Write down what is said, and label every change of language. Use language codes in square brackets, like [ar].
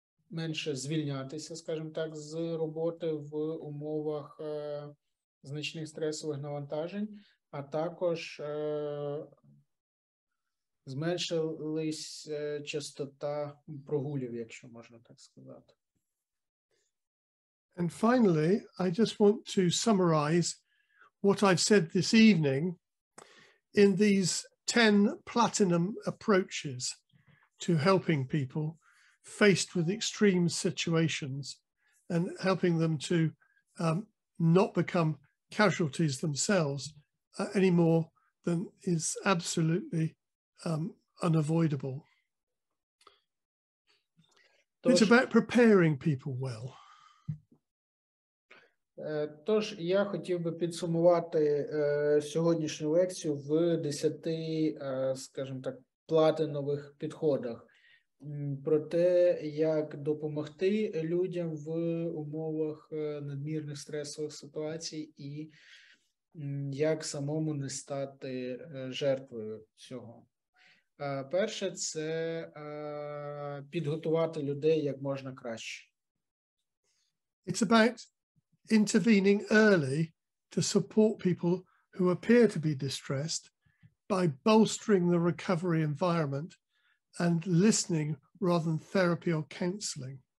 [uk] менше звільнятися, скажімо так, з роботи в умовах значних стресових навантажень, а також зменшилась частота прогулів, якщо можна так сказати. [en] And finally, I just want to summarize what I've said this evening in these 10 platinum approaches to helping people faced with extreme situations and helping them to not become casualties themselves any more than is absolutely unavoidable. It's about preparing people well. [uk] Тож, я хотів би підсумувати сьогоднішню лекцію в 10, скажімо так, платинових підходах. про те, як допомогти людям в умовах надмірних стресових ситуацій і як самому не стати жертвою цього. Перше – це підготувати людей як можна краще. [en] It's about intervening early to support people who appear to be distressed by bolstering the recovery environment and listening rather than therapy or counseling.